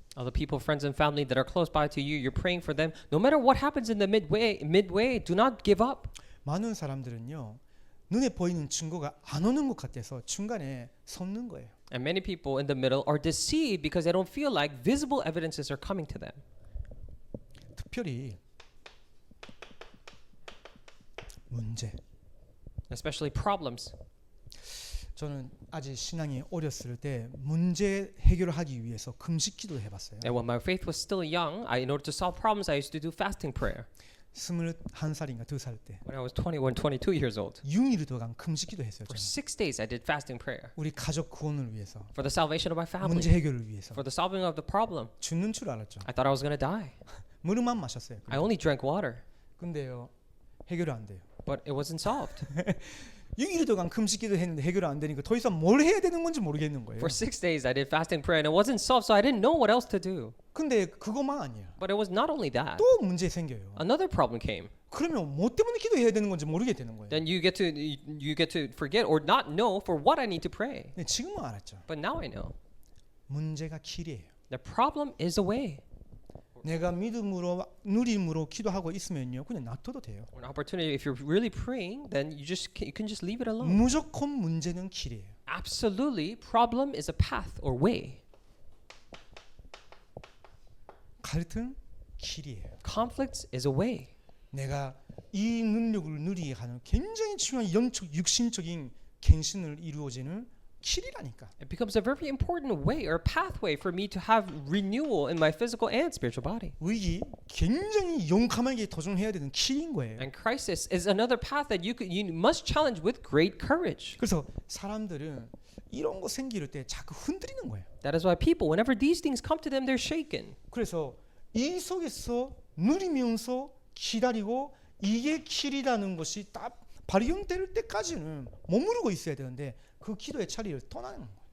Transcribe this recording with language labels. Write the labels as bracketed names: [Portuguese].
[English] All the people, friends, and family that are close by to you, you're praying for them. No matter what happens in the midway, do not give up. [Korean] 많은 사람들은요 눈에 보이는 증거가 안 오는 것 같아서 중간에 섰는 거예요. [English] And many people in the middle are deceived because they don't feel like visible evidences are coming to them. [Korean] 특별히 문제. [English] Especially problems. [Korean] 저는 아직 신앙이 어렸을 때 문제 해결을 하기 위해서 금식 기도를 해봤어요. [English] And when my faith was still young, in order to solve problems, I used to do fasting prayer. [Korean] 21살인가 2살 때 [English] When I was 22 years old. [Korean] 6일 동안 금식 기도 했어요. [English] For [Korean] 저는. [English] 6 days, I did fasting prayer. [Korean] 우리 가족 구원을 위해서, [English] For the salvation of my family. [Korean] 문제 해결을 위해서. [English] For the solving of the problem. [Korean] 죽는 줄 알았죠. [English] I thought I was going to die. [Korean] 물만 마셨어요. [English] I only drank water. [Korean] 근데요 해결이 안 돼요. [English] But it wasn't solved. [Korean] 6일 동안 금식 기도 했는데 해결이 안 되니까 더 이상 뭘 해야 되는 건지 모르겠는 거예요. [English] For 6 days, I did fasting prayer, and it wasn't solved, so I didn't know what else to do. [Korean] 근데 그것만 아니야. [English] But it was not only that. [Korean] 또 문제 생겨요. [English] Another problem came. [Korean] 그러면 뭐 때문에 기도해야 되는 건지 모르게 되는 거예요. [English] Then you get to forget or not know for what I need to pray. [Korean] 근데 지금은 알았죠. [English] But now I know. [Korean] 문제가 길이에요. [English] The problem is a way. [Korean] 내가 믿음으로 누림으로 기도하고 있으면요 그냥 놔둬도 돼요. [English] An opportunity. If you're really praying, then you can just leave it alone. [Korean] 무조건 문제는 길이에요. [English] Absolutely, problem is a path or way. [Korean] 갈등 길이에요. [English] Conflict is a way. [Korean] 내가 이 능력을 누리게 하는 굉장히 중요한 영적 육신적인 갱신을 이루어지는 길이라니까. [English] It becomes a very important way or pathway for me to have renewal in my physical and spiritual body. [Korean] 위기 굉장히 용감하게 도전해야 되는 길인 거예요. [English] And crisis is another path that you must challenge with great courage. [Korean] 그래서 사람들은 이런 거 생길 때 자꾸 흔들리는 거예요. [English] That is why people, whenever these things come to them, they're shaken. [Korean] 그래서 이 속에서 누리면서 기다리고 이게 길이라는 것이 딱 발견될 때까지는 머무르고 있어야 되는데 그 기도의 자리를 떠나는 거예요.